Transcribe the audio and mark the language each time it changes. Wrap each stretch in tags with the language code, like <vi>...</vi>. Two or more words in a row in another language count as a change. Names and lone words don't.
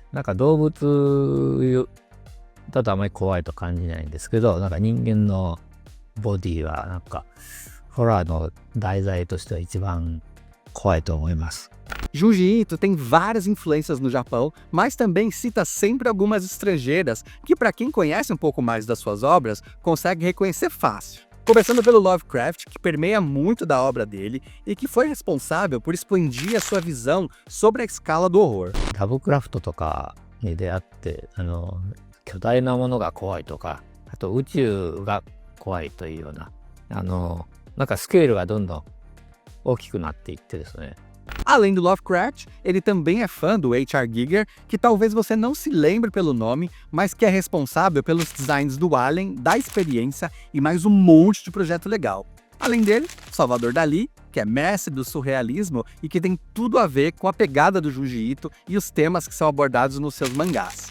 <ja>なんか動物だとあまり怖いと感じないんですけど、なんか人間のボディはなんかホラーの題材としては一番怖いと思います。</ja> <pt>Junji Ito tem várias influências no Japão, mas também cita sempre algumas estrangeiras que, para quem conhece um pouco mais das suas obras, consegue reconhecer fácil. Começando pelo Lovecraft, que permeia muito da obra dele e que foi responsável por expandir a sua visão sobre a escala do horror.</pt> <ja>ラブクラフトとかに出会って、巨大なものが怖いとか、あと宇宙が怖いというような、なんかスケールがどんどん大きくなっていってですね。</ja> <pt>Além do Lovecraft, ele também é fã do H.R. Giger, que talvez você não se lembre pelo nome, mas que é responsável pelos designs do Alien, da Experiência e mais um monte de projeto legal. Além dele, Salvador Dalí, que é mestre do surrealismo e que tem tudo a ver com a pegada do Junji Ito e os temas que são abordados nos seus mangás.</pt>